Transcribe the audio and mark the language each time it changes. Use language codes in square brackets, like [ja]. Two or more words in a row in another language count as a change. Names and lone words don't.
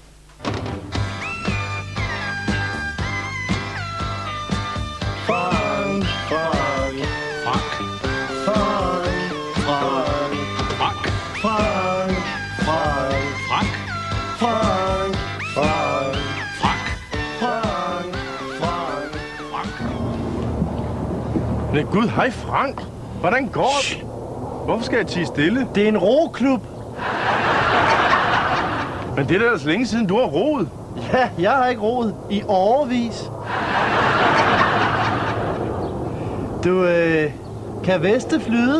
[da] Frank, Frank, Frank, Frank, Frank, Frank, Frank, Frank, Frank, Frank, Frank, Frank, Frank, Frank. Frank. Nej, Gud, hej Frank. Hvordan går det? Hvorfor skal jeg tie stille? Det er en roklub. Men det er da ellers længe siden, du har roet. Ja, jeg har ikke roet i årevis. Du, kan Veste flyde?